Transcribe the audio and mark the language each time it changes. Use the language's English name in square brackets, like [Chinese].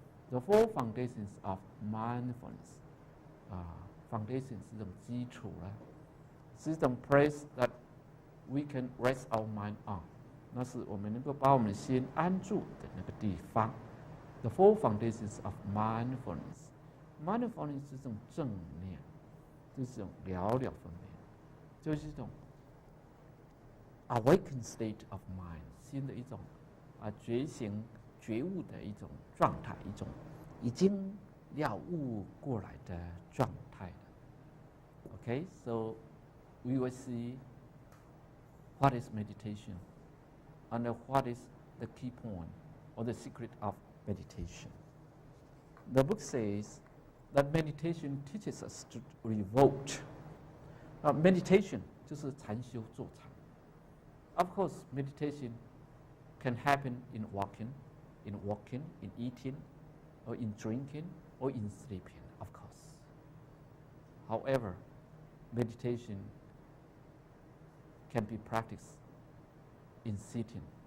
[English] The four foundations of mindfulness. [Chinese] Foundation 是一种基础啦，是一种 [English] place that we can rest our mind on， [Chinese] 那是我们能够把我们的心安住的那个地方。 [English] The four foundations of mindfulness. [Chinese] Mindfulness 是一种正念，就是一种了了分别，就是一种 [English] awakened state of mind， [Chinese] 新的一种觉醒、觉悟的一种状态，一种已经了悟过来的状态。 [English] Okay, so we will see what is meditation and what is the key point or the secret of meditation. The book says that meditation teaches us to revolt. [Chinese] Meditation 就是禅修坐禅。 [English] Of course, meditation can happen in walking, in eating, or in drinking, or in sleeping, of course. However, meditation can be practiced in sitting.